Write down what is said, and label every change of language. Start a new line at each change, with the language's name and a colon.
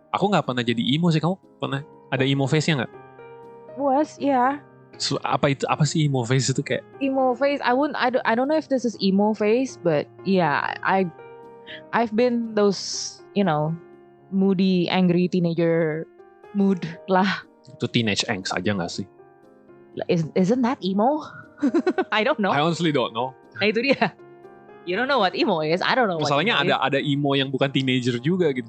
Indonesian: Aku nggak pernah jadi emo sih. Kamu pernah ada emo face-nya nggak?
English: Was, yeah.
Indonesian: So, apa sih emo face itu kayak?
English: Emo face, I don't know if this is emo face, but yeah, I've been those, moody, angry teenager mood lah.
Indonesian: Itu teenage angst aja nggak sih?
English: Isn't that emo? I don't know. I honestly don't know.
Indonesian: Nah itu dia.
English: You don't know what emo is. I don't know.
Indonesian: Masalahnya ada emo yang bukan teenager juga gitu.